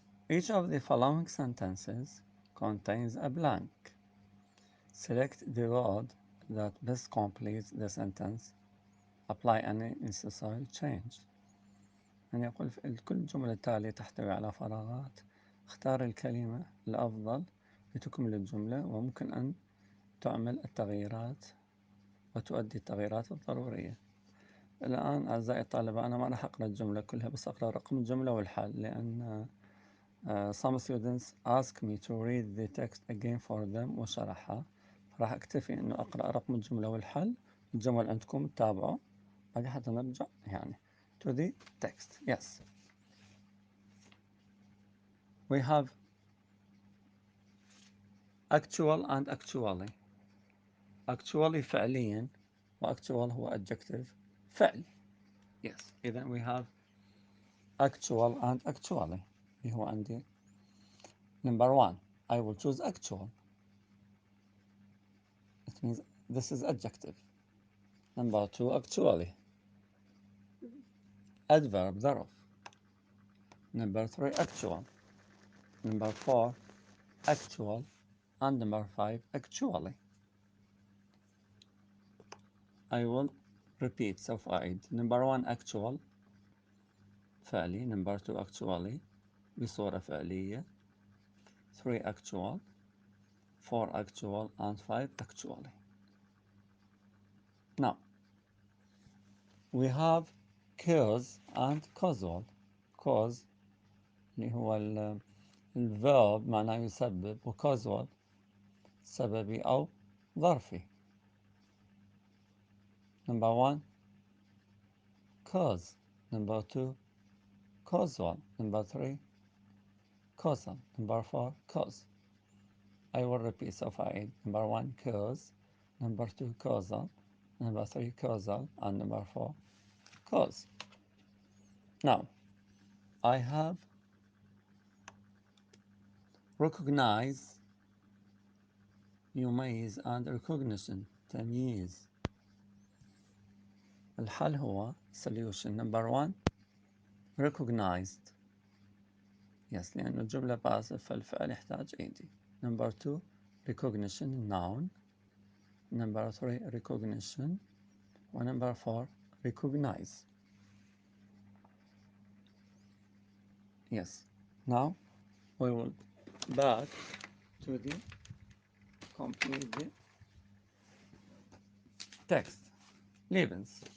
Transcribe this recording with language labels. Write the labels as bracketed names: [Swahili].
[English] Each of the following sentences contains a blank. Select the word that best completes the sentence. Apply any necessary change. [Arabic] يعني يقول كل الجمل التالية تحتوي على فراغات. اختار الكلمة الأفضل لتكمل الجملة، وممكن أن تعمل التغييرات وتؤدي التغييرات الضرورية. الآن أعزائي الطلبة أنا ما راح أقرأ الجملة كلها، بس أقرأ رقم الجملة والحل، لأن [English] some students ask me to read the text again for them [Arabic] وشرحها، فراح أكتفي إنه أقرأ رقم الجملة والحل. الجمل عندكم تتابعوا بعد حتى نرجع يعني [English] to the text. Yes, we have actual and actually. [Arabic] actually فعليا، و actual هو adjective فعل. [English] Yes, إذا we have actual and actually. [Arabic] اللي هو عندي [English] number one, I will choose actual. It means this is adjective. Number two, actually. Adverb, ظرف. Number three, actual. Number four, actual. And number five, actually. I will repeat [Arabic] سوف أعيد. [English] Number one, actual فعلي. Number two, actually [Arabic] بصورة فعلية. [English] Three, actual. Four, actual. And five, actually. Now, we have cause and causal. [Arabic] cause اللي هو الverb معناه يسبب، و causal سببي أو ظرفي. [English] Number one, cause. Number two, causal. Number three, causal. Number four, cause. I will repeat [Arabic] سوف أعيد. [English] Number one, cause. Number two, causal. Number three, causal. And number four, cause. Now, I have recognize, يميز and recognition تمييز. [Arabic] الحل هو solution. [English] Number one, recognized. [Arabic] Yes, لأن الجملة passive فالفعل يحتاج ed. [English] Number two, recognition noun. Number three, recognition. And number four, recognize. Yes. Now we will back to the complete the text. Leibniz.